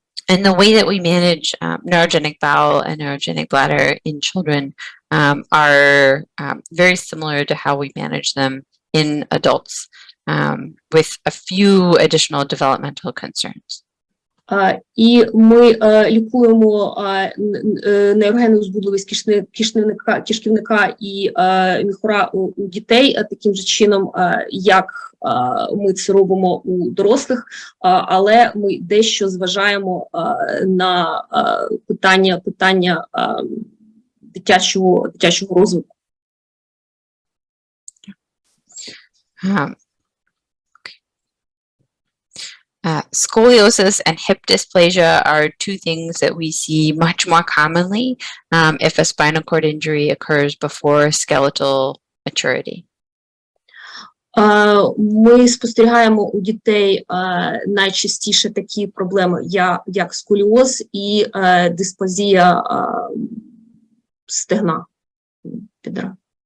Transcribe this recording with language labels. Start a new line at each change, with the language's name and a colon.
English: And the way that we manage neurogenic bowel and neurogenic bladder in children are very similar to how we manage them in adults, with a few additional developmental concerns.
Ukrainian: І ми лікуємо нейрогенну збудливість кишківника і міхура у дітей таким же чином, як ми це робимо у дорослих, але ми дещо зважаємо на питання дитячого розвитку.
English: Scoliosis and hip dysplasia are two things that we see much more commonly if a spinal cord injury occurs before skeletal maturity.
Ukrainian: Ми спостерігаємо у дітей найчастіше такі проблеми, як сколіоз і дисплазія стегна, бедра.